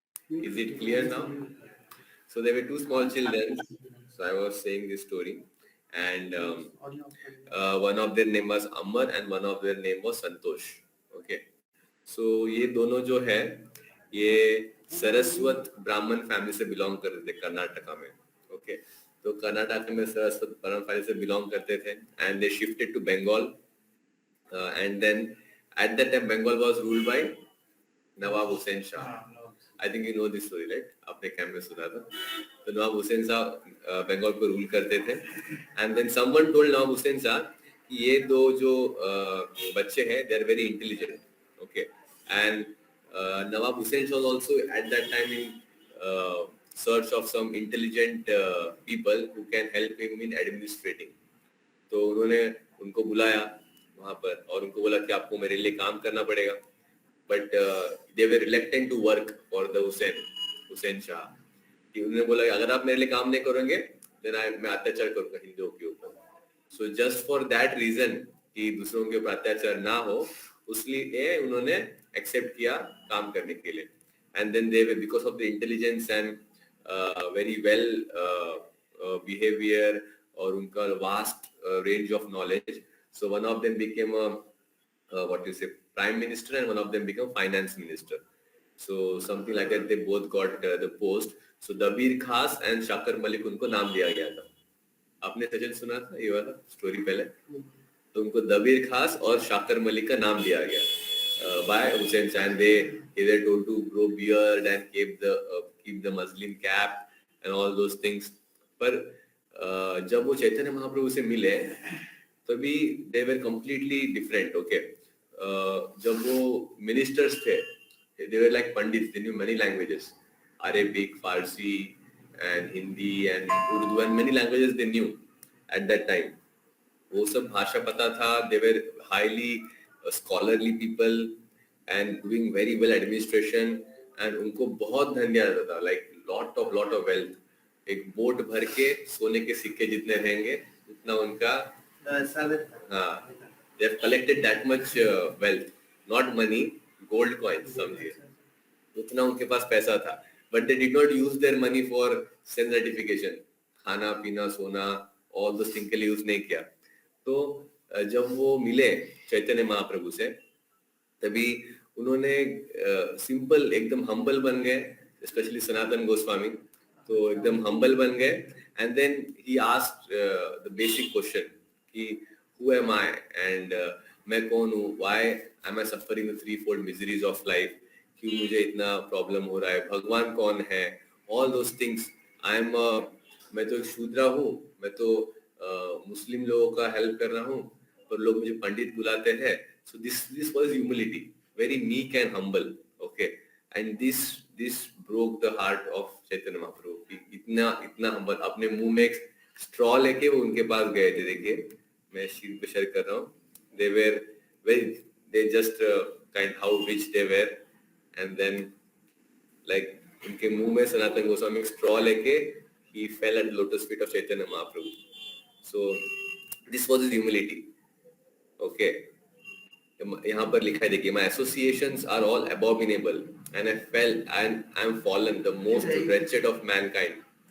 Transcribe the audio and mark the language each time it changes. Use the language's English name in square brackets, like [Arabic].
[English] Is it clear now? So there were two small children. So I was saying this story, and one of their name was Amar and one of their name was Santosh. Okay. [Hindi] So ये दोनों जो है ये सरस्वत ब्राह्मण family से belong करते थे कर्नाटका में. ओके. तो कर्नाटक में सरस्वत ब्राह्मण फैमिली से बिलोंग करते थे [English] and they shifted to Bengal and then at that time Bengal was ruled by Nawab Hussain Shah. I think you know this story, right? [Hindi] आपने कैम्प में सुना था. तो नवाब हुसैन साहब बंगाल को रूल करते थे [English] and then someone told [Hindi] नवाब हुसैन साहब कि ये दो जो बच्चे हैं [English] they are very intelligent. Okay. And Nawab Hussain was also at that time in search of some intelligent people who can help him in administrating. [Hindi] तो उन्होंने उनको बुलाया वहाँ पर और उनको बोला कि आपको मेरे लिए काम करना पड़ेगा. [English] But they were reluctant to work for the Hussain Shah. [Hindi] कि उन्होंने बोला कि अगर आप मेरे लिए काम नहीं करोगे then मैं अत्याचार करूँगा हिंदुओं के ऊपर. [English] So just for that reason [Hindi] कि दूसरों के ऊपर अत्याचार ना हो उसलिए उन्होंने एक्सेप्ट किया काम करने के लिए. [English] And then they were because of the intelligence and very well behavior [Hindi] और उनका [English] vast range of knowledge. So one of them became a what you say prime minister and one of them became finance minister. So something like that they both got the post. So Dabir Khas and Shakar Malik [Hindi] उनको नाम दिया गया था. आपने सचिन सुना था ये वाला स्टोरी पहले? तो उनको दबीर खास और शाकर मलिक का नाम दिया गया [English] by Hussain Shah and they were told to grow beard and keep the Muslim cap and all those things. [Hindi] पर जब वो चैतन्य महाप्रभु से मिले तभी [English] they were completely different. Okay. [Hindi] जब वो मिनिस्टर्स थे [English] they were like pandits, they knew many languages, Arabic, Farsi and Hindi and Urdu and many languages they knew at that time. [Hindi] वो सब भाषा पता था. [English] They were highly scholarly people and doing very well administration and [Hindi] उनको बहुत धन दिया जाता था, [English] like lot of wealth. [Hindi] एक बोट भर के सोने के सिक्के जितने रहेंगे उतना उनका हाँ. [English] They have collected that much wealth, not money, gold coins समझिए. [Hindi] उतना उनके पास पैसा था. [English] But they did not use their money for self gratification. [Hindi] खाना पीना सोना [English] all those things [Hindi] के लिए यूज नहीं किया. तो जब वो मिले चैतन्य महाप्रभु से तभी उन्होंने सिंपल एकदम हम्बल बन गए स्पेशली सनातन गोस्वामी, तो एकदम हम्बल बन गए. [English] and then he asked the basic question कि who am I and [Hindi] मैं कौन हूँ, [English] why am I suffering the three fold miseries of life, [Hindi] क्यों मुझे इतना प्रॉब्लम हो रहा है, भगवान कौन है, [English] All those things. I am [Hindi] मैं तो एक शूद्रा हूँ, मैं तो मुस्लिम लोगों का हेल्प कर रहा हूँ, पर लोग मुझे पंडित बुलाते हैं. [English] So this was humility, very meek and humble. Okay, and this broke the heart of Chaitanya Mahaprabhu. [Hindi] इतना इतना हम्बल, अपने मुंह में एक स्ट्रॉ लेके वो उनके पास गए थे. देखिए मैं शीट पे शेयर कर रहा हूँ. [English] they were very they just kind how rich they were, and then like [Hindi] उनके मुंह में सनातन गोस्वामी स्ट्रॉ लेके [English] he fell at the lotus feet of Chaitanya Mahaprabhu. So this was his humility. Okay, [Hindi] यहाँ पर लिखा है देखिए, [English] my associations are all abominable and I fell and I am fallen the most wretched of mankind.